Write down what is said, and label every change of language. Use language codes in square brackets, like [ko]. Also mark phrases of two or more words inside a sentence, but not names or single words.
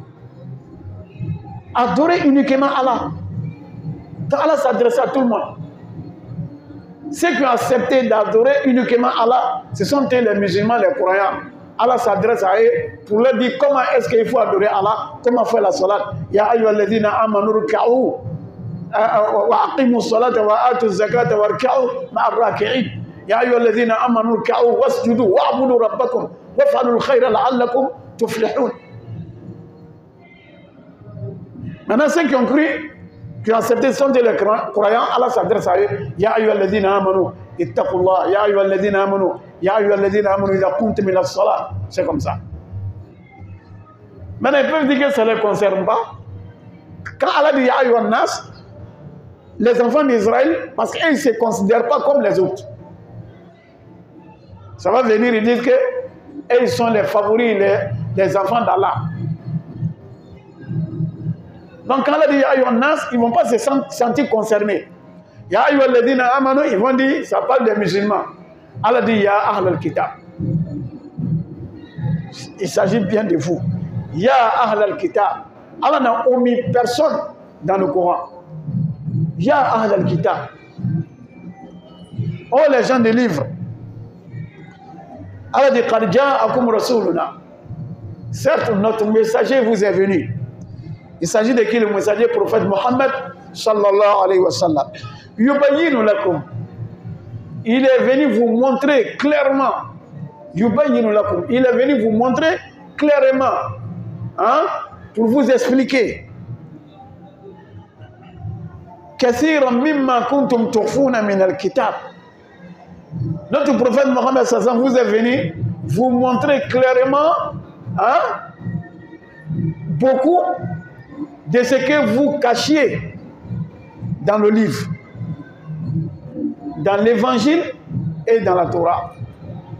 [fr] Adorez uniquement Allah. Allah s'adresse à tout le monde. Ceux qui ont accepté d'adorer uniquement Allah, ce sont les musulmans, les croyants. Allah s'adresse à eux pour leur dire comment est-ce qu'il faut adorer Allah, comment faire la salat. [ar] يا أيها الذين آمنوا اركعوا وأقيموا الصلاة وآتوا الزكاة واركعوا مع الراكعين. يا أيها الذين آمنوا اركعوا واسجدوا واعبدوا ربكم وافعلوا الخير لعلكم تفلحون. [fr] Maintenant, ceux qui ont cru, qui ont accepté sont les croyants, Allah s'adresse à eux. [ar] يا أيها الذين آمنوا اتقوا الله، يا أيها الذين آمنوا، يا أيها الذين آمنوا إذا قمتم إلى الصلاة. [fr] C'est comme ça. Maintenant, ils peuvent dire que ça ne les concerne pas. Quand Allah dit [ar] يا أيها الناس, [fr] les enfants d'Israël, parce qu'ils ne se considèrent pas comme les autres. Ça va venir, ils disent que ils sont les favoris, les enfants d'Allah. Donc quand Allah dit [ar] يا أيها الناس, [fr] ils ne vont pas se sentir concernés. [ar] يا أيها الذين آمنوا, [fr] ils vont dire, ça parle des musulmans. Allah dit [ar] يا أهل الكتاب. [fr] Il s'agit bien de vous. [ar] يا أهل الكتاب. [fr] Allah n'a omis personne dans le Coran. [ar] يا أهل الكتاب. [fr] Oh les gens des livres. Allah dit [ar] قد جاءكم رسولنا. [fr] Certes, notre messager vous est venu. Il s'agit de qui? Le messager prophète Mohammed [ar] صلى الله عليه وسلم. يبين لكم. [fr] Il est venu vous montrer clairement. [ar] يبين لكم. [fr] Il est venu vous montrer clairement. Hein? Pour vous expliquer. [ar] كثيرا مما كنتم تخفون من الكتاب. [fr] Notre prophète Mohammed [ar] صلى الله عليه وسلم [fr] vous est venu vous montrer clairement, hein, beaucoup de ce que vous cachiez dans le livre, dans l'évangile et dans la Torah.